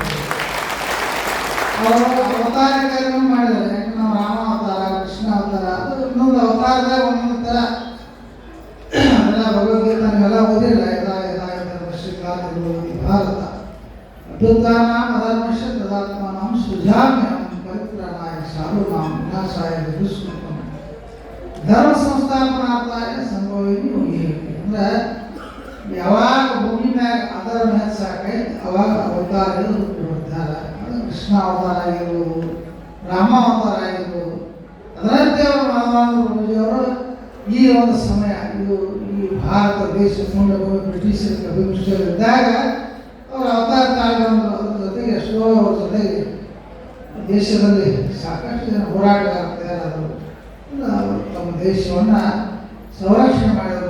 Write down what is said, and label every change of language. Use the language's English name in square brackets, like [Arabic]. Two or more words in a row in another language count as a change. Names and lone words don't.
[Kannada] ಅವರು ಅವತಾರ ಕಾರ್ಯ ಮಾಡಿದ್ದಾರೆ. ಯಾಕಂದ್ರೆ ನಾವು ರಾಮ ಅವತಾರ, ಕೃಷ್ಣ ಅವತಾರ, ಅದು ಇನ್ನೊಂದು ಅವತಾರದಾಗ ಒಂದೊಂದು ಥರ. ಅದೆಲ್ಲ ಭಗವದ್ಗೀತಾ ನೀವೆಲ್ಲ ಓದಿಲ್ಲ. [Sanskrit] ಭಾರತ ಅಭ್ಯುತ್ಥಾನಾಂ ಅಧರ್ಮಸ್ಯ ತದಾತ್ಮಾನಂ ಸೃಜಾಮ್ಯಹಂ ಪರಿತ್ರಾಣಾಯ ಸಾಧೂನಾಂ ವಿನಾಶಾಯ ದುಷ್ಕೃತಂ ಧರ್ಮ ಸಂಸ್ಥಾಪನಾರ್ಥಾಯ ಸಂಭವಿನಿ ಯೋಗಿ. [Kannada] ಅಂದ್ರೆ ಯಾವಾಗ ಭೂಮಿ ಮ್ಯಾಗ ಅಧರ್ಮ ಹೆಚ್ಚಾಕೈತಿ ಅವಾಗ ಅವತಾರಗಳು ಹುಟ್ಟಿ ಬರ್ತಾರೆ. ಅದು ಕೃಷ್ಣ ಅವತಾರ ಆಗಿರ್ಬೋದು, ರಾಮ ಅವತಾರ ಆಗಿರ್ಬೋದು. ಅದರಂತೆ ಅವರು ಮಾಧವಾನಂದ ಪ್ರಭುಜಿಯವರು ಈ ಒಂದು ಸಮಯ ಇದು ಈ ಭಾರತ ದೇಶ ಮುಂದೆ ಬ್ರಿಟಿಷರಿಗೆ ಅಭಿವೃದ್ಧಿಯಲ್ಲಿದ್ದಾಗ ಅವರು ಅವತಾರ ತಾಳ್ಗೊಂಡು ಅದ್ರ ಜೊತೆಗೆ ಎಷ್ಟೋ ಅವ್ರ ಜೊತೆಗೆ ದೇಶದಲ್ಲಿ ಸಾಕಷ್ಟು ಜನ ಹೋರಾಟಗಾರರು ಅವರು ತಮ್ಮ ದೇಶವನ್ನು ಸಂರಕ್ಷಣೆ ಮಾಡಿದರು.